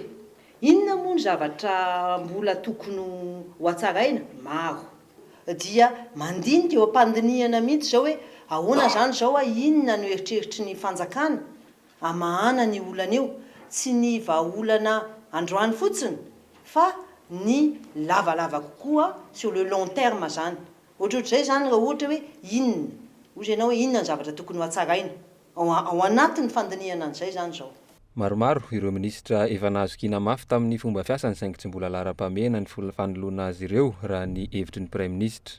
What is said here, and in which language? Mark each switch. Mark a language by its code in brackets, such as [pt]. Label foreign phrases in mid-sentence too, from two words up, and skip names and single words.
[mg] Inona moa ny zavatra mbola tokony ho hatsaraina? Maro. Dia mandinika eo am-pandinihana mihitsy zao hoe ahoana zany zao inona no eritreritry ny fanjakana amahana ny olana eo, tsy ny vahaolana androany fotsiny fa ny lavalava kokoa [fr] sur le long terme [mg] zany. Ohatrohatr'izay zany raha ohatra hoe inona ozy ianao hoe inona ny zavatra tokony ho hatsaraina ao anatin'ny fandinihana an'izay zany zao. Maromaro ireo ministra efa nahazo-kina mafy tamin'ny fomba fiasany saingy tsy mbola lara-pamena ny fanoloana azy ireo raha ny hevitry ny [fr] Prime Ministre.